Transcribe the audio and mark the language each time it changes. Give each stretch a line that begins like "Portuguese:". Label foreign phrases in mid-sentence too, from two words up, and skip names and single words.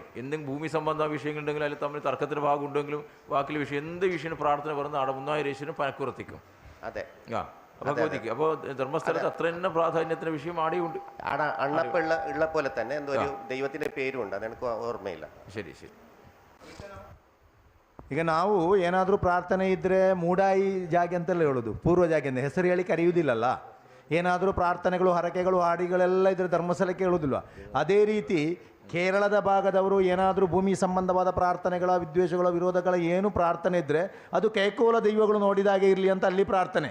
Malayalam: എന്തെങ്കിലും ഭൂമി സംബന്ധ വിഷയങ്ങളുണ്ടെങ്കിലും അതിൽ തമ്മിൽ തർക്കത്തിന് ഭാഗം ഉണ്ടെങ്കിലും ബാക്കിയുള്ള വിഷയം എന്ത് വിഷയം പ്രാർത്ഥന പറയുന്ന അവിടെ മുന്നായിരേശ്വരനും പനക്കുറത്തിക്കും. അതെ ഭഗവതിക്ക്. അപ്പോൾ ധർമ്മസ്ഥലത്ത് അത്ര തന്നെ പ്രാധാന്യത്തിന് വിഷയം ആടെയുണ്ട്. അണ്ണപ്പ ഉള്ള പോലെ തന്നെ എന്തോ ഒരു ദൈവത്തിന്റെ പേരും ഉണ്ട്, അതെനിക്ക് ഓർമ്മയില്ല. ശരി ശരി.
Kannada: ಈಗ ನಾವು ಏನಾದರೂ ಪ್ರಾರ್ಥನೆ ಇದ್ದರೆ ಮೂಡಾಯಿ ಜಾಗೆ ಅಂತೆಲ್ಲ ಹೇಳೋದು, ಪೂರ್ವ ಜಾಗೆ ಅಂತ ಹೆಸರು ಹೇಳಿ ಕರೆಯುವುದಿಲ್ಲಲ್ಲ. ಏನಾದರೂ ಪ್ರಾರ್ಥನೆಗಳು ಹರಕೆಗಳು ಹಾಡಿಗಳೆಲ್ಲ ಇದ್ರೆ ಧರ್ಮಸ್ಥಳಕ್ಕೆ ಹೇಳೋದಿಲ್ವ? ಅದೇ ರೀತಿ ಕೇರಳದ ಭಾಗದವರು ಏನಾದರೂ ಭೂಮಿ ಸಂಬಂಧವಾದ ಪ್ರಾರ್ಥನೆಗಳ ವಿದ್ವೇಷಗಳ ವಿರೋಧಗಳ ಏನು ಪ್ರಾರ್ಥನೆ ಇದ್ದರೆ ಅದು ಕೈಕೋಲ ದೈವಗಳು ನೋಡಿದಾಗೆ ಇರಲಿ ಅಂತ ಅಲ್ಲಿ ಪ್ರಾರ್ಥನೆ.